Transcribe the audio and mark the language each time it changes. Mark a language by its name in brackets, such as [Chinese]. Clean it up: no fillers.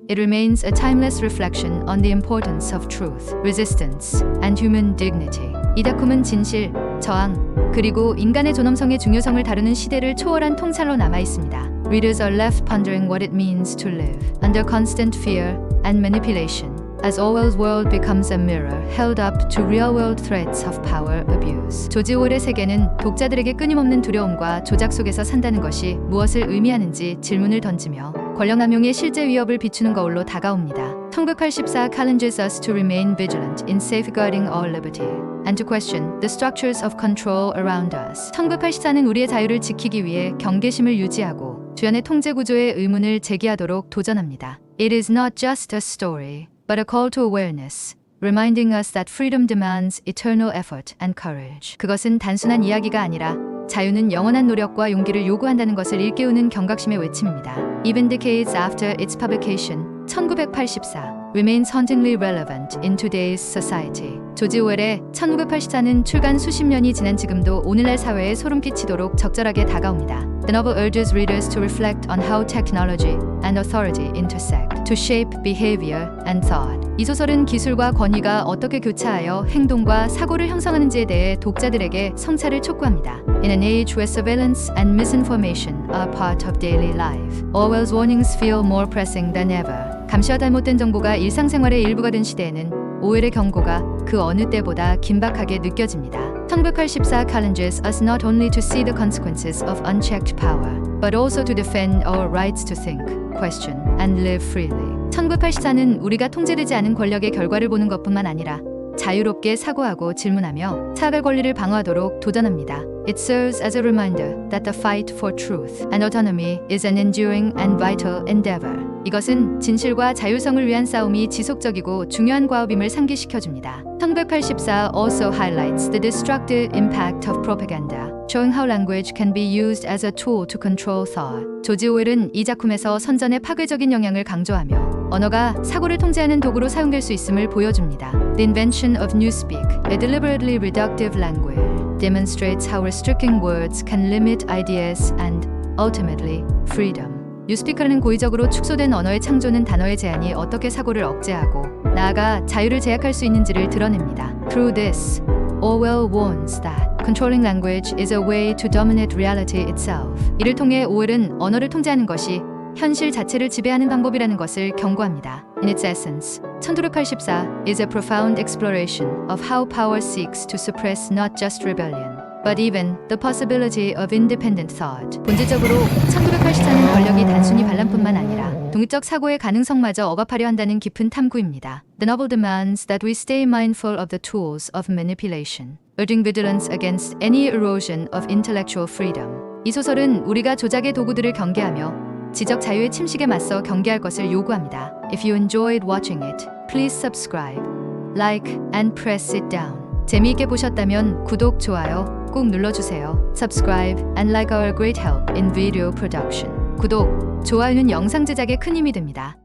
[English] It remains a timeless reflection on the importance of truth, resistance, and human dignity. [Korean] 이 작품은 진실, 저항, 그리고 인간의 존엄성의 중요성을 다루는 시대를 초월한 통찰로 남아 있습니다. [English] Readers are left pondering what it means to live under constant fear and manipulation, as Orwell's world becomes a mirror held up to real-world threats of power abuse. [Korean] 조지 오웰의 세계는 독자들에게 끊임없는 두려움과 조작 속에서 산다는 것이 무엇을 의미하는지 질문을 던지며 권력남용의 실제 위협을 비추는 거울로 다가옵니다. [English] 1984 challenges us to remain vigilant in safeguarding our liberty and to question the structures of control around us. [Korean] 1984는 우리의 자유를 지키기 위해 경계심을 유지하고 주변의 통제 구조의 의문을 제기하도록 도전합니다. [English] It is not just a story, but a call to awareness, reminding us that freedom demands eternal effort and courage. [Korean] 그것은 단순한 이야기가 아니라 자유는 영원한 노력과 용기를 요구한다는 것을 일깨우는 경각심의 외침입니다. [English] Even decades after its publication, 1984 remains hauntingly relevant in today's society. [Korean] 조지 오웰의 1984는 출간 수십 년이 지난 지금도 오늘날 사회에 소름 끼치도록 적절하게 다가옵니다. [English] The novel urges readers to reflect on how technology and authority intersect, to shape behavior and thought. [Korean] 이 소설은 기술과 권위가 어떻게 교차하여 행동과 사고를 형성하는지에 대해 독자들에게 성찰을 촉구합니다. [English] In an age where surveillance and misinformation are part of daily life, Orwell's warnings feel more pressing than ever. [Korean] 감시와 잘못된 정보가 일상생활의 일부가 된 시대에는 오웰의 경고가 그 어느 때보다 긴박하게 느껴집니다. [English] 1984 challenges us not only to see the consequences of unchecked power, but also to defend our rights to think, question, and live freely. [Korean] 1984는 우리가 통제되지 않은 권력의 결과를 보는 것뿐만 아니라 자유롭게 사고하고 질문하며 사과할 권리를 방어하도록 도전합니다. [English] It serves as a reminder that the fight for truth and autonomy is an enduring and vital endeavor. [Korean] 이것은 진실과 자율성을 위한 싸움이 지속적이고 중요한 과업임을 상기시켜줍니다. [English] 1984 also highlights the destructive impact of propaganda, showing how language can be used as a tool to control thought. [Korean] 조지 오웰은 이 작품에서 선전의 파괴적인 영향을 강조하며 언어가 사고를 통제하는 도구로 사용될 수 있음을 보여줍니다. [English] The invention of newspeak, a deliberately reductive language, demonstrates how restricting words can limit ideas and, ultimately, freedom. [Korean] 뉴스피커라는 고의적으로 축소된 언어의 창조는 단어의 제한이 어떻게 사고를 억제하고 나아가 자유를 제약할 수 있는지를 드러냅니다. [English] Through this, Orwell warns that controlling language is a way to dominate reality itself. [Korean] 이를 통해 오웰은 언어를 통제하는 것이 현실 자체를 지배하는 방법이라는 것을 경고합니다. [English] In its essence, 1984 is a profound exploration of how power seeks to suppress not just rebellion, but even the possibility of independent thought. [Korean] 본질적으로 1984는 권력이 단순히 반란뿐만 아니라 독립적 사고의 가능성마저 억압하려 한다는 깊은 탐구입니다. [English] The novel demands that we stay mindful of the tools of manipulation, urging vigilance against any erosion of intellectual freedom. [Korean] 이 소설은 우리가 조작의 도구들을 경계하며 지적 자유의 침식에 맞서 경계할 것을 요구합니다. [English] If you enjoyed watching it, please subscribe, like, and press it down. [Korean] 재미있게 보셨다면 구독, 좋아요 꼭 눌러주세요. [English] Subscribe and like our great help in video production. [Korean] 구독, 좋아요는 영상 제작에 큰 힘이 됩니다.